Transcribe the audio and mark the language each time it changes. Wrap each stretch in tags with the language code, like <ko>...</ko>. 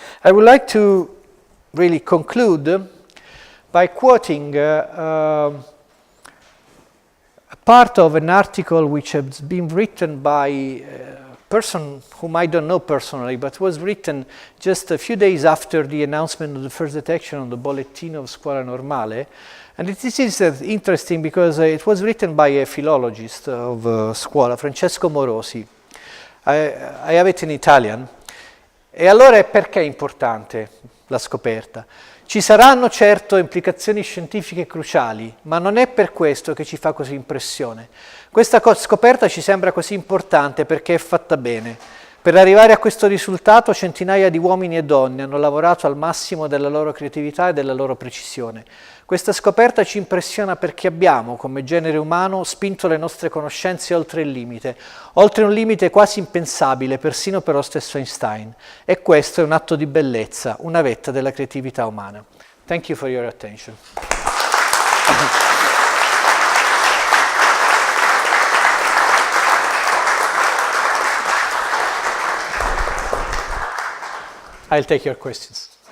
<en>I would like to really conclude by quoting a part of an article which has been written by a person whom I don't know personally, but was written just a few days after the announcement of the first detection on the Bollettino of Scuola Normale. And this is interesting because it was written by a philologist of Scuola, Francesco Morosi. I have it in Italian.</en> <it>E allora perché è importante la scoperta? Ci saranno certo implicazioni scientifiche cruciali, ma non è per questo che ci fa così impressione. Questa scoperta ci sembra così importante perché è fatta bene. Per arrivare a questo risultato centinaia di uomini e donne hanno lavorato al massimo della loro creatività e della loro precisione. Questa scoperta ci impressiona perché abbiamo, come genere umano, spinto le nostre conoscenze oltre il limite, oltre un limite quasi impensabile persino per lo stesso Einstein. E questo è un atto di bellezza, una vetta della creatività umana.</it> <en>Thank you for your attention. I'll take your questions.</en>